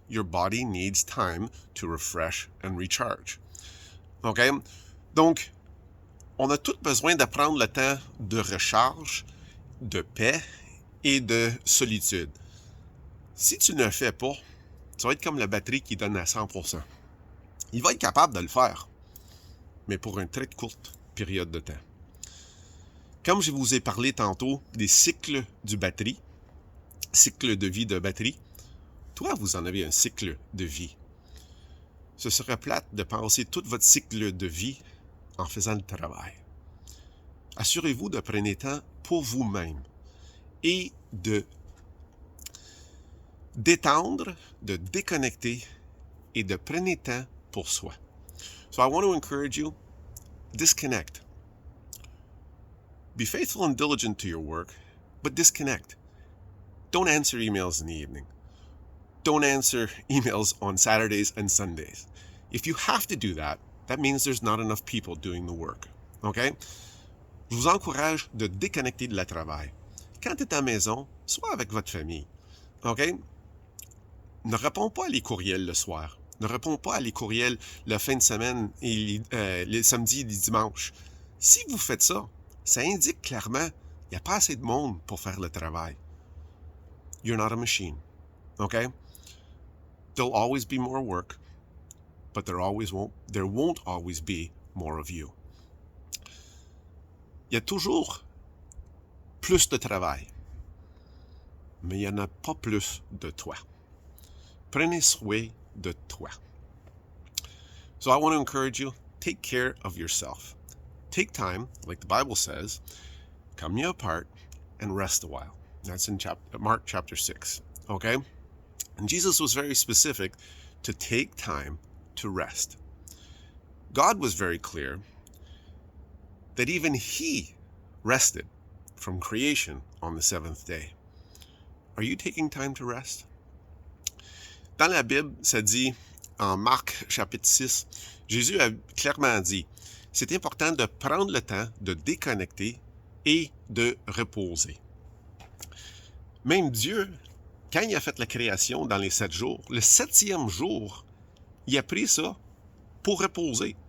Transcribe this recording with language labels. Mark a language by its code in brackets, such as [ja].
[en] Your body needs time to refresh and recharge. OK? [fr] Donc, on a tous besoin de prendre le temps de recharge, de paix et de solitude. Si tu ne le fais pas, tu vas être comme la batterie qui donne à 100%. Il va être capable de le faire, mais pour une très courte période de temps. Comme je vous ai parlé tantôt des cycles du batterie, cycle de vie de batterie, toi, vous en avez un cycle de vie. Ce serait plate de penser tout votre cycle de vie en faisant le travail. Assurez-vous de prendre temps pour vous-même et de détendre, de déconnecter et de prendre temps pour soi. [en] So I want to encourage you, disconnect. Be faithful and diligent to your work, but disconnect. Don't answer emails in the evening. Don't answer emails on Saturdays and Sundays. If you have to do that, that means there's not enough people doing the work. Okay? [fr] Je vous encourage de déconnecter de la travail. Quand tu es à la maison, sois avec votre famille. OK? Ne réponds pas à les courriels le soir. Ne réponds pas à les courriels la fin de semaine et les samedis et les dimanches. Si vous faites ça, ça indique clairement qu'il n'y a pas assez de monde pour faire le travail. [en] You're not a machine. Okay? There'll always be more work, but there won't always be more of you. [fr] Il y a toujours plus de travail, mais il n'y en a pas plus de toi. Prenez soin de toi. [en] So I want to encourage you, take care of yourself. Take time, like the Bible says, come ye apart and rest a while. That's in Mark chapter 6. Okay? And Jesus was very specific to take time to rest. God was very clear that even he rested from creation on the seventh day. Are you taking time to rest? [fr] Dans la Bible, ça dit, en Marc chapitre 6, Jésus a clairement dit, c'est important de prendre le temps de déconnecter et de reposer. Même Dieu, quand il a fait la création dans les 7 jours, le 7e jour, il a pris ça pour reposer.